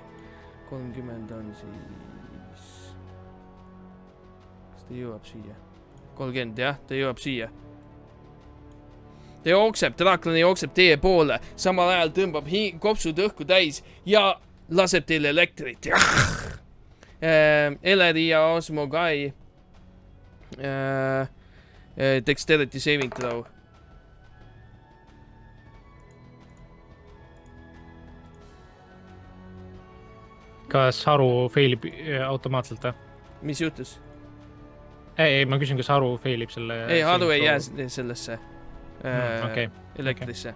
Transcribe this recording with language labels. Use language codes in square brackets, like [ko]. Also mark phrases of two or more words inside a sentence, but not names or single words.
[et] 30 on siis... Ta jõuab siia. 30, jah, ta jõuab siia. Ta jookseb, draklane jookseb teie poole, samal ajal tõmbab kopsud õhku täis ja laseb teile elektrit. Eleri ja Osmogai. [en] Dexterity saving throw. [et] Kas Haru failib automaatselt, Mis juhtus? Ei, ma küsin, kas Haru failib selle... Ei, Haru ei jää sellesse elektrisse.